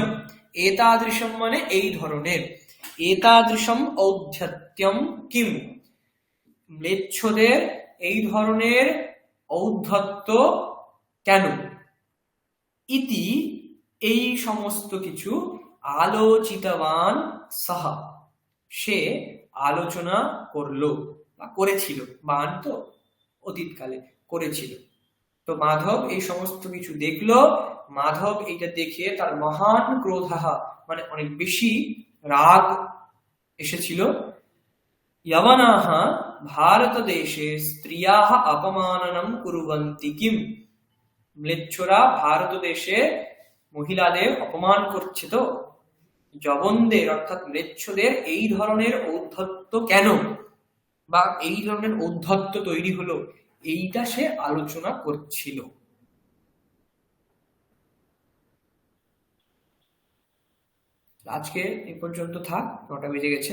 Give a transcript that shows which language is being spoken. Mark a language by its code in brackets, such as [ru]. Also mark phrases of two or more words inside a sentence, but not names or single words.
[bn] এতাদৃশম মানে এই ধরনের, [sa] এতাদৃশম ঔদ্ধত্যম কিম, [bn] ম্লেচ্ছদের এই ধরনের ঔদ্ধত্য কেন, ইতি এই সমস্ত কিছু আলোচিতবান সহ সে আলোচনা করলো বা করেছিল, বান তো অতীতকালে করেছিল। তো মাধব এই সমস্ত কিছু দেখলো, মাধব এইটা দেখে তার [sa] মহান ক্রোধः [bn] মানে অনেক বেশি রাগ এসেছিল। [sa] यवनाः भारतदेशे स्त्रियाः अपमाननं कुर्वन्ति किम्, [bn] ম্লেচ্ছরা ভারত দেশে মহিলাদের অপমান করছে তো, জবনদের অর্থাৎ ম্লেচ্ছদের এই ধরনের ঔদ্ধত্য কেন, বা এই ধরনের ঔদ্ধত্য তৈরি হলো, এইটা সে আলোচনা করছিল। আজকে এই পর্যন্ত থাক, 9টা বেজে গেছে।